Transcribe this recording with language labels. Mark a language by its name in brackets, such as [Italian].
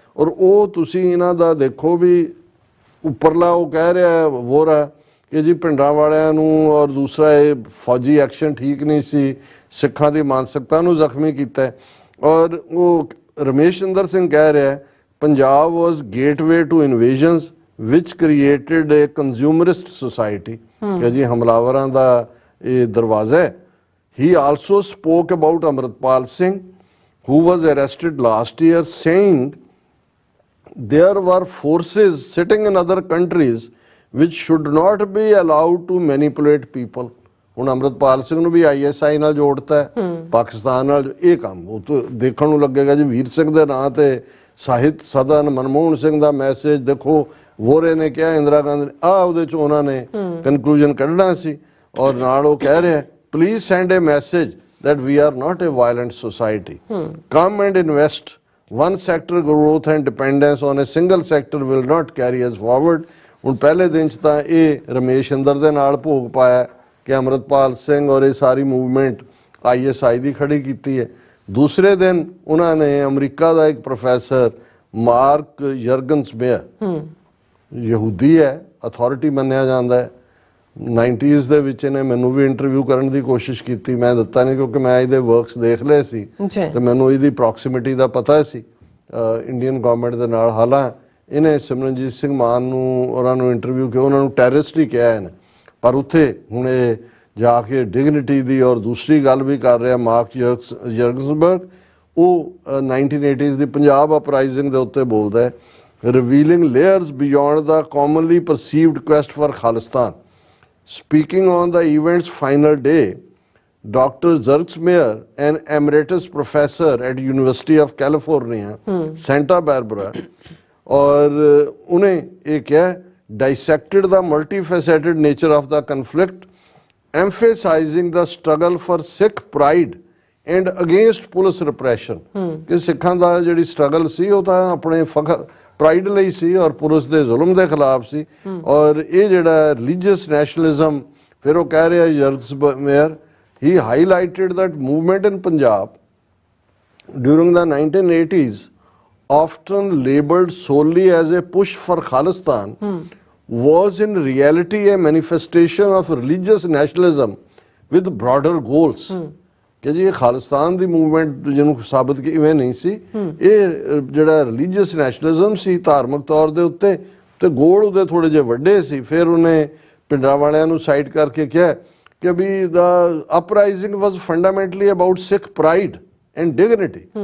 [Punjabi] ਔਰ ਉਹ ਤੁਸੀਂ ਇਹਨਾਂ ਦਾ ਦੇਖੋ ਵੀ ਉੱਪਰਲਾ ਉਹ ਕਹਿ ਰਿਹਾ ਵੋਰਾ ਕਿ ਜੀ ਪਿੰਡਾਂ ਵਾਲਿਆਂ ਨੂੰ, ਔਰ ਦੂਸਰਾ ਇਹ ਫੌਜੀ ਐਕਸ਼ਨ ਠੀਕ ਨਹੀਂ ਸੀ, ਸਿੱਖਾਂ ਦੀ ਮਾਨਸਿਕਤਾ ਨੂੰ ਜ਼ਖਮੀ ਕੀਤਾ। ਔਰ ਉਹ ਰਮੇਸ਼ ਅੰਦਰ ਸਿੰਘ ਕਹਿ ਰਿਹਾ [English] Punjab was gateway to invasions ਵਿਚ created a consumerist society, [Punjabi] ਕਿ ਜੀ ਹਮਲਾਵਰਾਂ ਦਾ ਇਹ ਦਰਵਾਜ਼ਾ ਹੈ। [English] He also spoke about Amritpal Singh, who was arrested last year, saying there were forces sitting in other countries which should not be allowed to manipulate people. [Punjabi] ਹੁਣ ਅੰਮ੍ਰਿਤਪਾਲ ਸਿੰਘ ਨੂੰ ਵੀ ISI ਨਾਲ ਜੋੜਤਾ ਹੈ, ਪਾਕਿਸਤਾਨ ਨਾਲ। ਇਹ ਕੰਮ ਉਹ ਤੋਂ ਦੇਖਣ ਨੂੰ ਲੱਗੇਗਾ ਜੀ ਵੀਰ ਸਿੰਘ ਦੇ ਨਾਂ ਤੇ ਸਾਹਿਤ ਸਦਨ, ਮਨਮੋਹਨ ਸਿੰਘ ਦਾ ਮੈਸੇਜ ਦੇਖੋ, ਵੋਰੇ ਨੇ ਕਿਹਾ, ਇੰਦਰਾ ਗਾਂਧੀ ਨੇ ਉਹਦੇ ਚ ਉਹਨਾਂ ਨੇ ਕਨਕਲੂਜਨ ਕੱਢਣਾ ਸੀ। ਔਰ ਨਾਲ ਉਹ ਕਹਿ ਰਿਹਾ [English] please send a message that we are not a violent society. Come and invest. One sector growth and dependence on a single sector will not carry us forward. [Punjabi] ਹੁਣ ਪਹਿਲੇ ਦਿਨ ਚ ਤਾਂ ਇਹ ਰਮੇਸ਼ ਅੰਦਰ ਦੇ ਨਾਲ ਭੋਗ ਪਾਇਆ ਕਿ ਅੰਮ੍ਰਿਤਪਾਲ ਸਿੰਘ ਔਰ ਇਹ ਸਾਰੀ ਮੂਵਮੈਂਟ ISI ਦੀ ਖੜੀ ਕੀਤੀ ਹੈ। ਦੂਸਰੇ ਦਿਨ ਉਹਨਾਂ ਨੇ ਅਮਰੀਕਾ ਦਾ ਇੱਕ ਪ੍ਰੋਫੈਸਰ ਮਾਰਕ ਯਰਗਨਸਬੇਅਰ, ਯਹੂਦੀ ਹੈ, ਅਥਾਰਟੀ ਮੰਨਿਆ ਜਾਂਦਾ ਹੈ, 90s ਦੇ ਵਿੱਚ ਇਹਨੇ ਮੈਨੂੰ ਵੀ ਇੰਟਰਵਿਊ ਕਰਨ ਦੀ ਕੋਸ਼ਿਸ਼ ਕੀਤੀ, ਮੈਂ ਦਿੱਤਾ ਨਹੀਂ ਕਿਉਂਕਿ ਮੈਂ ਇਹਦੇ ਵਰਕਸ ਦੇਖ ਲਏ ਸੀ ਤੇ ਮੈਨੂੰ ਇਹਦੀ ਪ੍ਰੋਕਸੀਮਿਟੀ ਦਾ ਪਤਾ ਸੀ ਇੰਡੀਅਨ ਗਵਰਨਮੈਂਟ ਦੇ ਨਾਲ। ਹਾਲਾਂ ਇਹਨੇ ਸਿਮਰਨਜੀਤ ਸਿੰਘ ਮਾਨ ਨੂੰ ਉਹਨਾਂ ਨੂੰ ਇੰਟਰਵਿਊ ਕਿਹਾ, ਉਹਨਾਂ ਨੂੰ ਟੈਰਰਿਸਟ ਹੀ ਕਿਹਾ ਇਹਨੇ, ਪਰ ਉੱਥੇ ਹੁਣ ਇਹ ਜਾ ਕੇ ਡਿਗਨਿਟੀ ਦੀ ਔਰ ਦੂਸਰੀ ਗੱਲ ਵੀ ਕਰ ਰਿਹਾ ਮਾਰਕ ਯਰਗਨਸਬਰਗ। ਉਹ 1980s ਦੀ ਪੰਜਾਬ ਅਪਰਾਈਜ਼ਿੰਗ ਦੇ ਉੱਤੇ ਬੋਲਦਾ ਹੈ, [English] Revealing layers beyond the commonly perceived quest for Khalistan. Speaking on the event's final day, Dr. Zerksmeyer, an emeritus professor at University of California, Santa Barbara, [Hindi] और उन्हें एक क्या [English] dissected the multifaceted nature of the conflict, emphasizing the struggle for Sikh pride and against police repression. [Punjabi] कि सिखां दा जिहड़ी struggle सी ਉਹ ਤਾਂ ਆਪਣੇ ਪ੍ਰਾਈਡ ਲਈ ਸੀ ਔਰ ਪੁਲਿਸ ਦੇ ਜ਼ੁਲਮ ਦੇ ਖਿਲਾਫ ਸੀ। ਔਰ ਇਹ ਜਿਹੜਾ ਰਿਲੀਜੀਅਸ ਨੈਸ਼ਨਲਿਜ਼ਮ, ਫਿਰ ਉਹ ਕਹਿ ਰਿਹਾ ਯਰਗਨਸਬੇਅਰ, [English] he highlighted that movement in Punjab during the 1980s, often labeled solely as a push for Khalistan, was in reality a manifestation of religious nationalism with broader goals. [Punjabi] ਕਿ ਜੀ ਇਹ ਖਾਲਿਸਤਾਨ ਦੀ ਮੂਵਮੈਂਟ ਜਿਹਨੂੰ ਸਾਬਤ ਕਿ ਇਵੇਂ ਨਹੀਂ ਸੀ, ਇਹ ਜਿਹੜਾ ਰਿਲੀਜੀਅਸ ਨੈਸ਼ਨਲਿਜ਼ਮ ਸੀ ਧਾਰਮਿਕ ਤੌਰ ਦੇ ਉੱਤੇ, ਤੇ ਗੋਲ ਉਹਦੇ ਥੋੜੇ ਜਿਹੇ ਵੱਡੇ ਸੀ। ਫਿਰ ਉਹਨੇ ਪਿੰਡਾਂ ਵਾਲਿਆਂ ਨੂੰ ਸਾਈਡ ਕਰਕੇ ਕਿਹਾ ਕਿ ਵੀ [English] The uprising was fundamentally about Sikh pride and dignity.